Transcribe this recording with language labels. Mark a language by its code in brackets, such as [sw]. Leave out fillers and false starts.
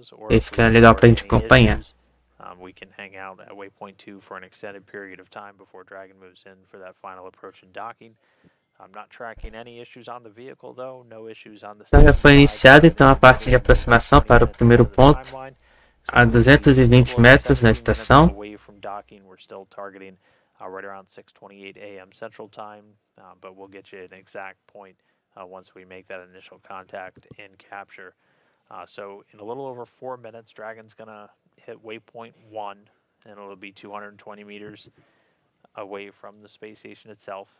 [pt] E fica legal para a gente acompanhar. [en] We can hang out at waypoint 2 for an extended period of time before Dragon moves in for that final approach and docking. I'm not tracking any issues on the vehicle though, no issues on the. [pt] Então já foi iniciada então a parte de aproximação para o primeiro ponto a 220 metros na estação. [en] Away from docking, we're still targeting right around 6:28 a.m. Central Time, but we'll get you an exact point once we make that initial contact and capture. So in a little over 4 minutes, Dragon's gonna hit waypoint 1, and it'll be 220 meters away from the space station itself.